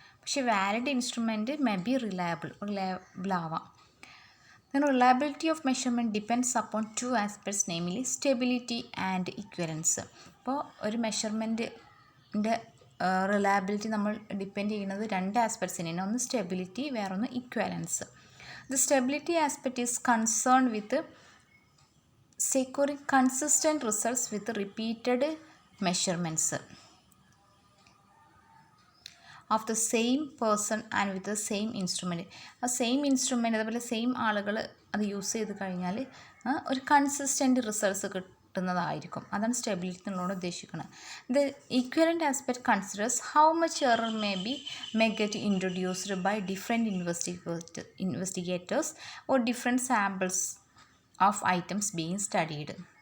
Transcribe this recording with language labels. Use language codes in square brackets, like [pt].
[ml] പക്ഷേ [en] valid instrument may be reliable [ml] ആവാം. [en] Then reliability of measurement depends upon 2 aspects, namely stability and equivalence. [ml] അപ്പോൾ ഒരു മെഷർമെൻറ്റിൻ്റെ reliability നമ്മൾ depend ചെയ്യുന്നത് 2 ആസ്പെക്ട്സിനാണ്. ഒന്ന് സ്റ്റെബിലിറ്റി, വേറൊന്ന് ഇക്വലൻസ്. [en] The stability aspect is concern with securing consistent results with repeated measurements of the same person and with the same instrument. [ml] ആ same instrument അതുപോലെ same ആളുകൾ അത് യൂസ് ചെയ്ത് കഴിഞ്ഞാൽ ഒരു കൺസിസ്റ്റൻറ്റ് റിസൾട്ട്സ് കിട്ടുന്നതായിരിക്കും. അതാണ് സ്റ്റെബിലിറ്റി എന്നുള്ളത് ഉദ്ദേശിക്കുന്നത്. [en] The equivalent aspect considers how much error may get introduced by different investigators or different samples of items being studied.